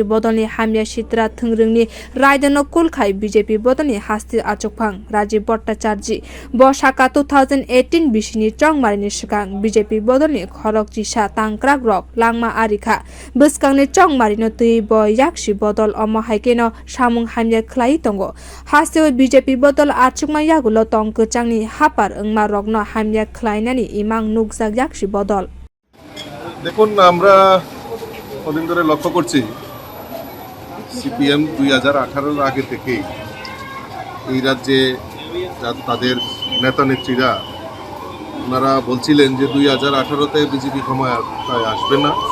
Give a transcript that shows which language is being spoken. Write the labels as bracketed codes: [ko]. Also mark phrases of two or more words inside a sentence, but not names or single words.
[trp] bodolni hamya sitra thwngrwngni raida no kulkhai BJP bodolni hasti achukphang Rajiv Bhattacharji bosaka 2018 bisini chongmari sikang BJP bodolni khorok chichar tangkrak rok langma arikha bwskangni chongmarino tui bo yaksi bodol omo haikeno samung hamya khlai tongo hasteo BJP bodol achukma yagulo tongko changni hapar wngma rokno hamya khlainani imang nukjak yaksi bodol [bn] দেখুন আমরা কদিন ধরে লক্ষ্য করছি সিপিএম 2018 এর আগে থেকেই এই রাজ্যে তাদের নেতা নেত্রীরা ওনারা বলছিলেন যে 2018-তে বিজেপি ক্ষমতায় আসবে না,